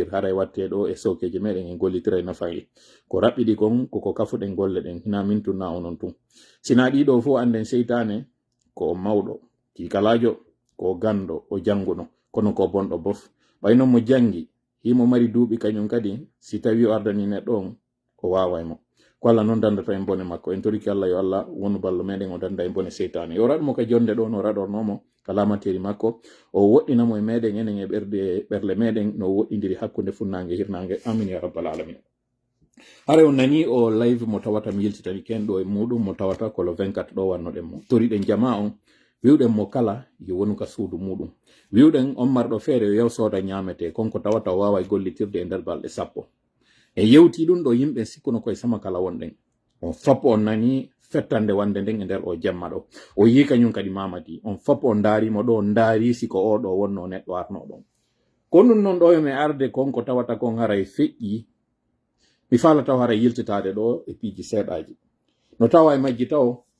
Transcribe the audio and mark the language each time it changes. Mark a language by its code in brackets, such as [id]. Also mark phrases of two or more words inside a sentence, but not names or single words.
[ff] haray watte ɗo e sowkeje meɗen en gollitira e nafayi ko raɓɓiɗi kon koko kafuɗen golle ɗen hina min tunna onon tun sina ɗiɗo fo anden seytane ko mawɗo kikalajo ko gando o janguno kono ko bonɗo bof ɓayno mo jangi himo mari duuɓi kañum kadi si tawi o ardani neɗɗo on o wawaymo ko Allah noon dandata en bone makko en toriki Allah yo Allah wonu ballo meɗen o danda en bone seytane yo raɗmo ka jonde ɗo no raɗornomo ka lamateri makko o woɗɗinamo e meɗen enen e ɓerle meɗen no woɗɗidiri hakkude funnangue hirnangue amin [ar] يا رب العالمين [ff] hare on nani o live mo tawata mi yiltitani ken ɗo e muɗum mo tawata ko le 24 ɗo wannoɗen mo toriɗen jama on wiwɗen mo kala yo wonu ka suudu muɗum wiwɗen on marɗo feere yo yaw sooda ñamete konko tawata o wawa gollitirde e nder balɗe 10 e yewti ɗum ɗo yimɓe sikkuno koye sama kala wonɗen on fop on nani fettande wande nden e nder o jemma ɗo o yi kañum kadi mamadi on fop on daarimo ɗo daari siko oɗo wonno neɗɗo arnoɗon ko ɗum noon ɗo yomi arde konko tawata kon haray feƴƴi mi fala taw haray yiltitade ɗo e piiji seeɗaji no tawa e majji taw